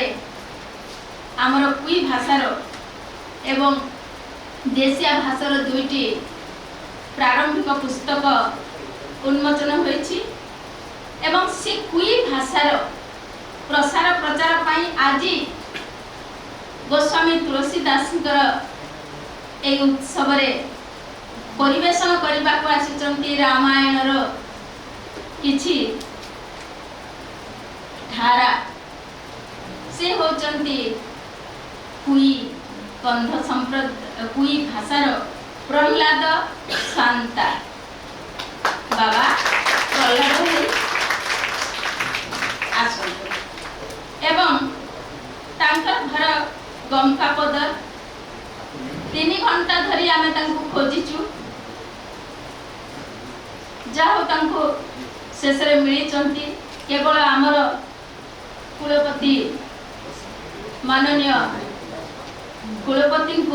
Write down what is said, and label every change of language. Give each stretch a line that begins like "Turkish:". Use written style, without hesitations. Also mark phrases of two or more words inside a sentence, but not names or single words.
Odia: ଆମର କୁଇ ଭାଷାର ଏବଂ ଦେଶିଆ ଭାଷାର ଦୁଇଟି ପ୍ରାରମ୍ଭିକ ପୁସ୍ତକ ଉନ୍ମୋଚନ ହୋଇଛି ଏବଂ ସେ କୁଇ ଭାଷାର ପ୍ରସାର ପ୍ରଚାର ପାଇଁ ଆଜି ଗୋସ୍ୱାମୀ ତୁଳସୀଦାସଙ୍କର ଏ ଉତ୍ସବ ରେ ପରିବେଷଣ କରିବା କୁ ଆସିଛନ୍ତି ରାମାୟଣ ର କିଛି ଧାରା ସେ ହେଉଛନ୍ତି କୁଇ କନ୍ଧ ସମ୍ପ୍ରଦାୟ କୁଇ ଭାଷାର ପ୍ରହଲାଦ ଶାନ୍ତା ବାବା ପ୍ରହଲାଦ ଆସନ୍ତ ଏବଂ ତାଙ୍କର ଘର ଗମକାପଦର 3 ଘଣ୍ଟା ଧରି ଆମେ ତାଙ୍କୁ ଖୋଜିଚୁ ଯାହା ତାଙ୍କୁ ଶେଷ ରେ ମିଳିଛନ୍ତି କେବଳ ଆମର କୁଳପତି ମାନନୀୟ କୁଳପତି